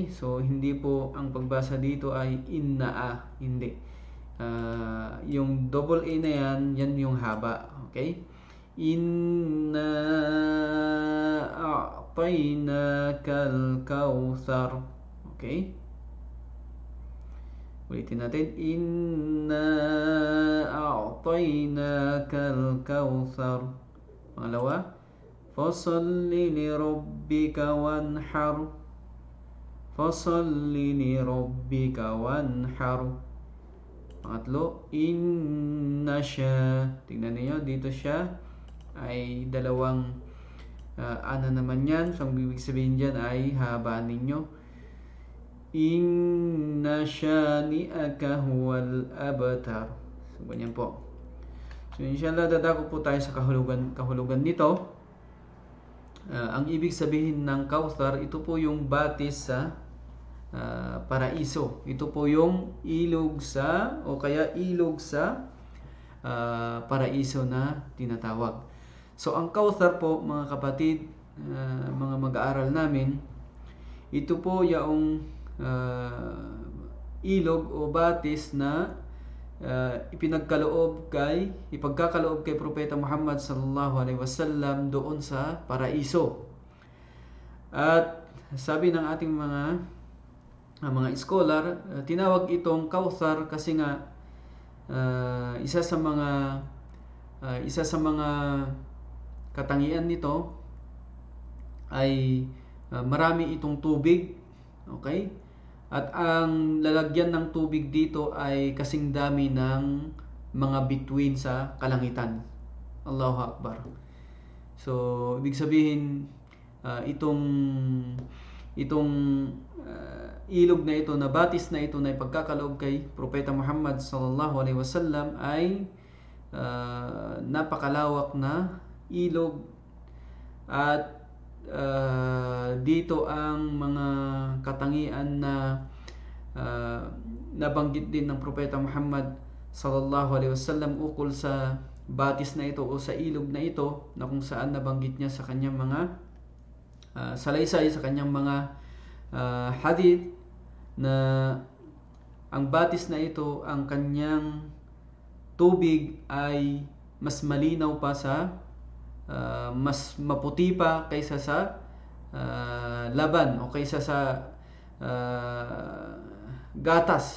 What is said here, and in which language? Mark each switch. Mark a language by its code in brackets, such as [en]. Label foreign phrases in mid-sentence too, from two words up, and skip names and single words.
[tl] So hindi po ang pagbasa dito ay inna hindi. Yung double A na yan yung haba. Okay? [ar] إنا أعطيناك الكوثر. [tl] Okay? Ulitin natin. [ar] إنا أعطيناك الكوثر. [tl] Pangalawa. [ar] فصل لربك وانحر. فصل لربك وانحر. [tl] Pangatlo, inna sya. Tingnan niyo dito siya ay dalawang ana naman yan. So ang ibig sabihin dyan ay habaan ninyo. [ar] إن شانئك هو الأبتر. [tl] So ganyan po. So inshallah dadako po tayo sa kahulugan nito. Ang ibig sabihin ng Kauthar, ito po yung batis sa paraiso. Ito po yung ilog sa o kaya ilog sa paraiso na tinatawag. So ang Kauthar po mga kapatid, mga mag-aaral namin, ito po yung ilog o batis na ipagkakaloob kay Propeta Muhammad [ar] صلى الله عليه وسلم [tl] doon sa paraiso. At sabi ng ating mga scholar, tinawag itong Kauthar kasi nga isa sa mga katangian nito ay marami itong tubig, okay? At ang lalagyan ng tubig dito ay kasing dami ng mga bituin sa kalangitan. Allahu Akbar. So, ibig sabihin, itong ilog na ito, na batis na ito na ipagkakaloob kay Propeta Muhammad [ar] صلى الله عليه وسلم [tl] ay napakalawak na ilog. At dito ang mga katangian na nabanggit din ng Propeta Muhammad [ar] صلى الله عليه وسلم [tl] ukol sa batis na ito o sa ilog na ito, na kung saan nabanggit niya sa kanyang mga salaysay, sa kanyang mga hadith, na ang batis na ito, ang kanyang tubig ay mas malinaw pa sa mas maputi pa kaysa sa laban o kaysa sa gatas.